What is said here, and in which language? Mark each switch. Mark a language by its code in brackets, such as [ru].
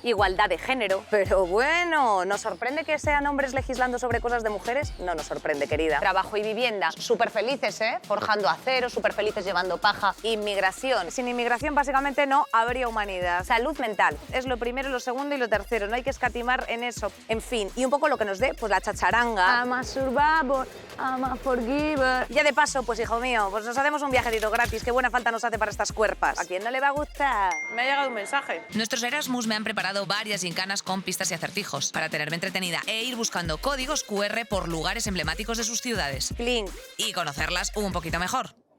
[es] Igualdad de género, pero bueno, ¿nos sorprende que sean hombres legislando sobre cosas de mujeres? No nos sorprende, querida. Trabajo y vivienda, súper felices, ¿eh? Forjando acero, súper felices llevando paja. Inmigración. Sin inmigración, básicamente, no habría humanidad. Salud mental. Es lo primero, lo segundo y lo tercero. No hay que escatimar en eso. En fin, y un poco lo que nos dé, pues la chacharanga. [en] I'm a survivor, I'm a forgiver. [es] Ya de paso, pues hijo mío, pues nos hacemos un viajecito gratis. Qué buena falta nos hace para estas cuerpas. ¿A quién no le va a gustar? Me ha llegado un mensaje. Nuestros Erasmus me han preparado varias gincanas con pistas y acertijos para tenerme entretenida e ir buscando códigos QR por lugares emblemáticos de sus ciudades. Clink. Y conocerlas un poquito mejor.